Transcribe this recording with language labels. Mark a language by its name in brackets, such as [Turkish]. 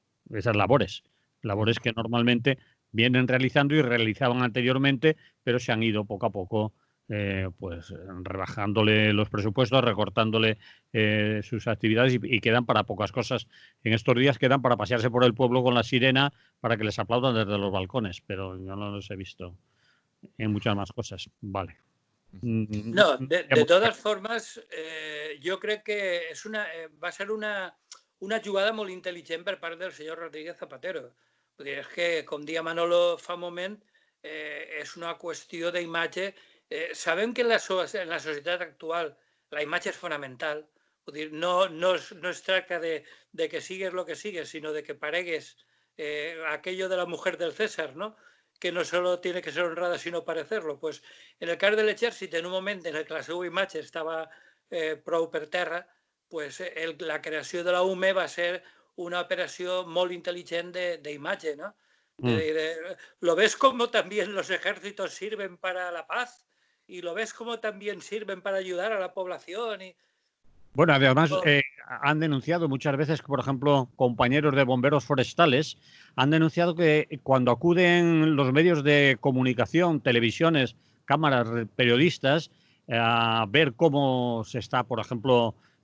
[Spanish] esas labores que normalmente vienen realizando y realizaban anteriormente, pero se han ido poco a poco pues rebajándole los presupuestos, recortándole sus actividades y quedan para pocas cosas. En estos días quedan para pasearse por el pueblo con la sirena para que les aplaudan desde los balcones, pero yo no los he visto en muchas más cosas. Vale. No, de todas formas, [Catalan] jo crec que va ser una jugada molt intel·ligent per part del senyor Rodríguez Zapatero. Vull dir, és que, com dia Manolo fa un moment, és una qüestió d'imatge. Sabem que en la societat actual la imatge és fonamental. Vull dir, no es tracta de que sigues el que sigues, sinó de que paregues [Spanish] aquello de la mujer del César, [Catalan] ¿no? [Spanish] Que no solo tiene que ser honrada, sino parecerlo. [Catalan] Pues en el cas de l'exèrcit, en un moment en què la seva imatge estava prou per terra, pues la creació de la UME va ser una operació molt intel·ligent d'imatge, ¿no? [Spanish] Lo ves como también los ejércitos sirven para la paz y lo ves como también sirven para ayudar a la población. Bueno, además han denunciado muchas veces, por ejemplo, compañeros de bomberos forestales, han denunciado que cuando acuden los medios de comunicación, televisiones, cámaras, periodistas, a ver cómo se está, por ejemplo,